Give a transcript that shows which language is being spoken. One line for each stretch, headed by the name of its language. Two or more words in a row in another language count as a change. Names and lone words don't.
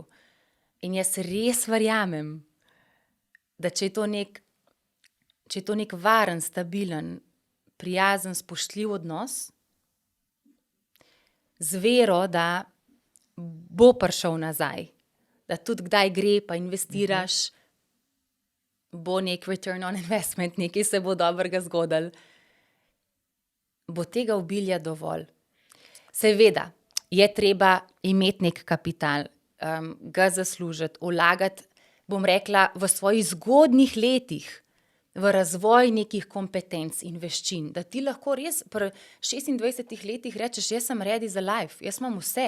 Slovenian: In jaz res verjamem, da če je to nek varen, stabilen, prijazen, spoštljiv odnos, z vero, da bo prišel nazaj, da tudi kdaj gre, pa investiraš, bo nek
English: return on investment,
Slovenian: nekaj se bo dobrega zgodilo, bo tega obilja dovolj. Seveda, je treba imeti nek kapital, ga zaslužiti, vlagati, bom rekla, v svojih zgodnjih letih, v razvoj nekih kompetenc in veščin, da ti lahko res pri 26 letih rečeš, jaz sem ready za life, jaz imam vse.